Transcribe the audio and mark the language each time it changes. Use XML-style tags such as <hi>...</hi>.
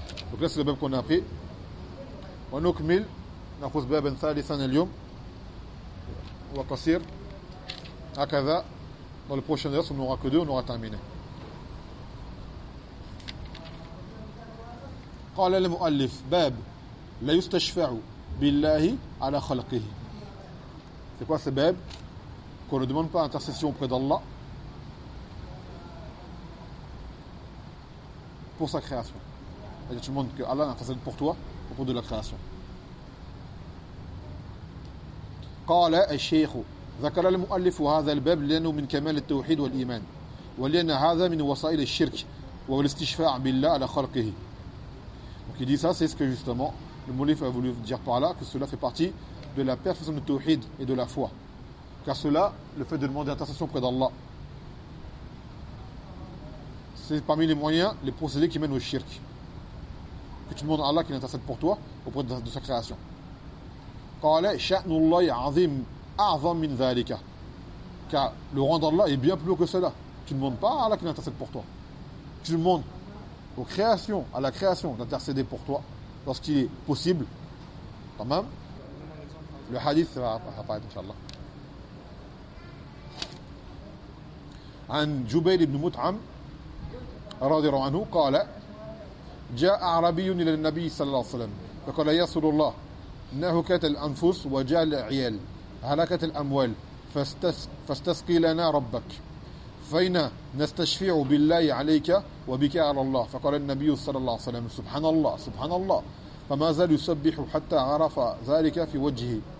<fr>Donc là, c'est le bab qu'on a appris. On a mis le bab de la fin de l'année. On va dans le prochain heure, si on n'aura que deux, on aura terminé.</fr> <ar>قال المؤلف باب لا يستشفع بالله على خلقه.</ar> <fr>C'est quoi ce bab? Qu'on ne demande pas intercession auprès d'Allah pour sa création. C'est-à-dire tu demandes que Allah intercède pour toi au cours de la création.</fr> <ar>قال الشيخ ذكر المؤلف هذا الباب لأنه من كمال التوحيد والإيمان ولأن هذا من وسائل الشرك والاستشفاع بالله على خلقه.</ar> <fr>Donc il dit ça, c'est ce que justement le Moulif a voulu dire par là, que cela fait partie de la perfection de Tawhid et de la foi. Car cela, le fait de demander intercession auprès d'Allah, c'est parmi les moyens, les procédés qui mènent au shirk. Que tu demandes à Allah qu'il intercède pour toi auprès de sa création.</fr> <ar>قَالَ شَأْنُ اللَّهِ عَظِيمٌ أَعْظَمْ مِنْ ذَلِكَ.</ar> <fr>Car le rang d'Allah est bien plus haut que cela. Tu ne demandes pas à Allah qu'il intercède pour toi. Tu demandes aux créations, à la création d'intercéder pour toi lorsqu'il est possible. Quand même, le hadith va apparaître, inshallah.</fr> <ar>عن جبير بن مطعم رضي الله عنه قال جاء عربي إلى النبي صلى الله عليه وسلم فقال يا رسول الله نهكت الأنفس وجاء العيال هلكت الأموال فاستسقي لنا ربك فإنا نستشفع بالله عليك وبك على الله فقال النبي صلى الله عليه وسلم سبحان الله سبحان الله فما زال يسبح حتى عرف ذلك في وجهه</ar>